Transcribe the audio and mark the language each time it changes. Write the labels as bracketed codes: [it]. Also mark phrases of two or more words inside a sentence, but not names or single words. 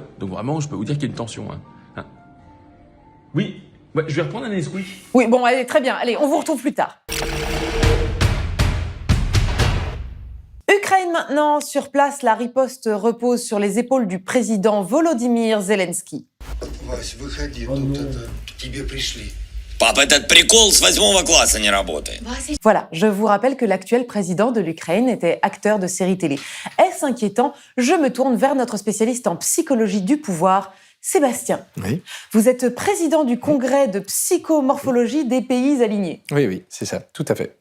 [fr] Donc vraiment, je peux vous dire qu'il y a une tension. Hein. Oui, ouais, je vais reprendre un Nesquik. Oui, bon, allez, très bien. Allez, on vous retrouve plus tard. Ukraine maintenant, sur place, la riposte repose sur les épaules du président Volodymyr Zelensky. [ru] Вась, выходи, тут это, к тебе пришли. Папа, этот прикол с 8 класса не работает. [fr] Voilà, je vous rappelle que l'actuel président de l'Ukraine était acteur de séries télé. Est-ce inquiétant? Je me tourne vers notre spécialiste en psychologie du pouvoir, Sébastien. Oui. Vous êtes président du congrès de psychomorphologie des pays alignés. Oui, c'est ça, tout à fait.